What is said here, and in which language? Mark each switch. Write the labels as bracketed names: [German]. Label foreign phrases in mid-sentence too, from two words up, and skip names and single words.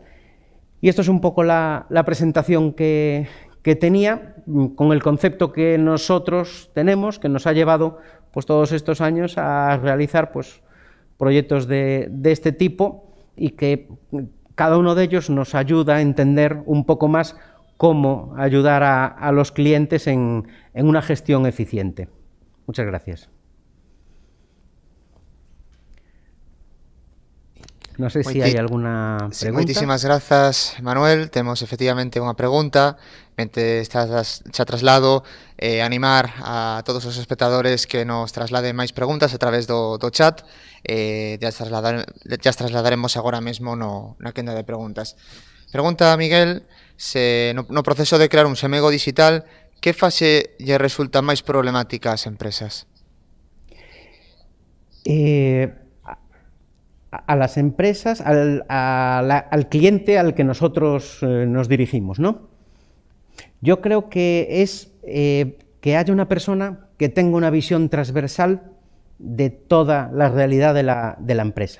[Spanish] Y esto es un poco la presentación que tenía, con el concepto que nosotros tenemos, que nos ha llevado pues, todos estos años a realizar pues, proyectos de este tipo y que cada uno de ellos nos ayuda a entender un poco más cómo ayudar a los clientes en una gestión eficiente. Muchas gracias. [Galician] Non sei se hai alguna pregunta. Moitísimas grazas, Manuel. Temos efectivamente unha pregunta. Mente xa traslado animar a todos os espectadores que nos trasladen máis preguntas a través do chat. Ya trasladaremos agora mesmo na quenda de preguntas. Pregunta, Miguel, se no proceso de crear un xamego digital, que fase lle resulta máis problemática ás empresas? [Spanish] A las empresas, al cliente al que nosotros nos dirigimos, ¿no? Yo creo que es que haya una persona que tenga una visión transversal de toda la realidad de la empresa.